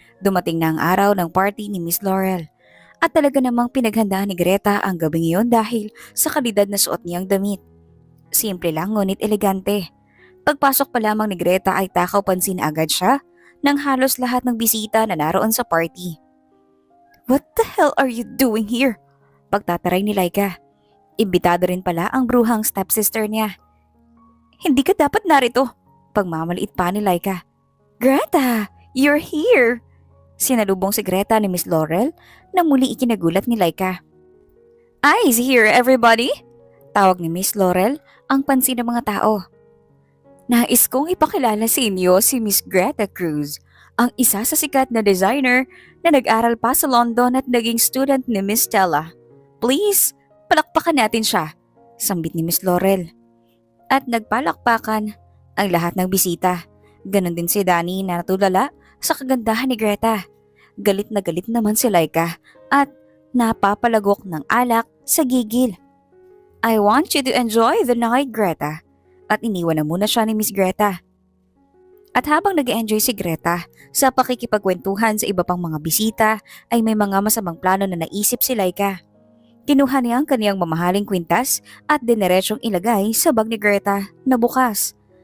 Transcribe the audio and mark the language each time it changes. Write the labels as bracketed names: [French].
[Filipino] Dumating na ang araw ng party ni Miss Laurel. At talaga namang pinaghandaan ni Greta ang gabing iyon dahil sa kalidad na suot niyang damit. Simple lang ngunit elegante. Pagpasok pa lamang ni Greta ay takaw pansin agad siya ng halos lahat ng bisita na naroon sa party. [English] What the hell are you doing here? [Filipino] Pagtataray ni Laika. Imbitado rin pala ang bruhang stepsister niya. Hindi ka dapat narito. Pagmamaliit pa ni Laika. [English] Greta, you're here! [Filipino] Sinalubong si Greta ni Miss Laurel na muli ikinagulat ni Laika. [English] Eyes here, everybody! [Filipino] Tawag ni Miss Laurel ang pansin ng mga tao. Nais kong ipakilala sa inyo si Miss Greta Cruz, ang isa sa sikat na designer na nag-aral pa sa London at naging student ni Miss Stella. Please, palakpakan natin siya, sambit ni Miss Laurel. At nagpalakpakan ang lahat ng bisita. Ganon din si Danny na natulala sa kagandahan ni Greta. Galit na galit naman si Laika at napapalagok ng alak sa gigil. [English] I want you to enjoy the night, Greta. [Filipino] At iniwan na muna siya ni Miss Greta. At habang nag-enjoy si Greta sa pakikipagkwentuhan sa iba pang mga bisita ay may mga masamang plano na naisip si Laika. Kinuha niya ang kaniyang mamahaling kwintas at dineretsyong ilagay sa bag ni Greta na bukas.